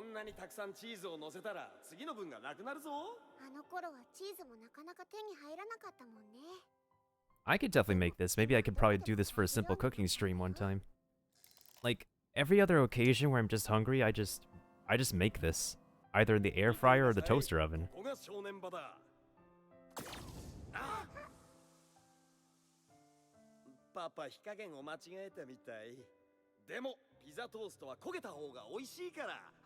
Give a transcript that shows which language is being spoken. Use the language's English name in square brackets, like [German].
[Japanese] そんなにたくさんチーズを乗せたら次の分がなくなるぞあの頃はチーズもなかなか手に入らなかったもんね [English] I could definitely make this. Maybe I could probably do this for a simple cooking stream one time. Like every other occasion where I'm just hungry, I just make this either in the air fryer or the toaster oven. [Japanese] ここが正念場だあパパ火加減を間違えたみたいでもピザトーストは焦げた方が美味しいから